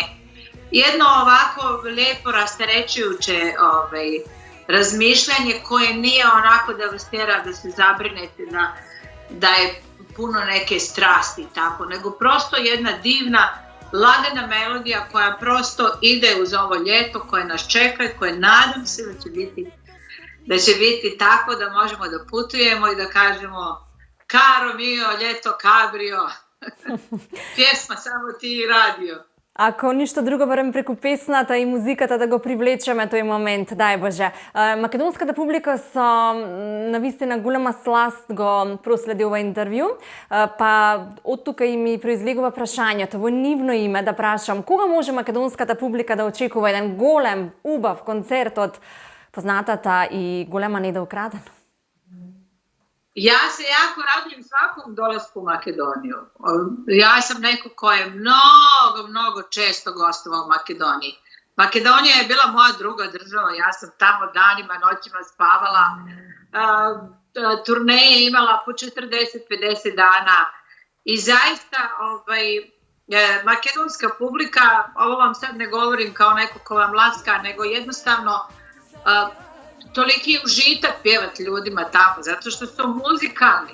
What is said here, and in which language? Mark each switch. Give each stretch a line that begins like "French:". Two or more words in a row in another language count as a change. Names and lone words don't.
Serbian: Jedno ovako lijepo rasterećujuće razmišljanje koje nije onako da vas tjera da se zabrinete da je puno neke strasti i tako, nego prosto jedna divna, lagana melodija koja prosto ide uz ovo ljeto koje nas čeka i koje nadam se da će biti tako da možemo da putujemo i da kažemo
Italian: caro mio,
Serbian: ljeto cabrio, pjesma samo ti i radio. Ako ništa drugo, barem
Macedonian: преко песната ин музиката да га привлечеме,
Serbian: to je moment, daj Bože.
Macedonian: Makedonskата публика са навистина голема сласт го проследи ова интервју, па од тука и ми произлегува прашањето во нивно име да прашам кога може македонската публика да очекува еден голем, убав концерт од познатата и голема Неда Украден?
Serbian: Ja se jako radujem svakom dolasku u Makedoniju. Ja sam neko ko je mnogo često gostovao u Makedoniji. Makedonija je bila moja druga država, ja sam tamo danima, noćima spavala, turneje imala po 40-50 dana i zaista makedonska publika, ovo vam sad ne govorim kao neko ko vam laska, nego jednostavno toliki užitak pjevati ljudima tamo, zato što su muzikalni.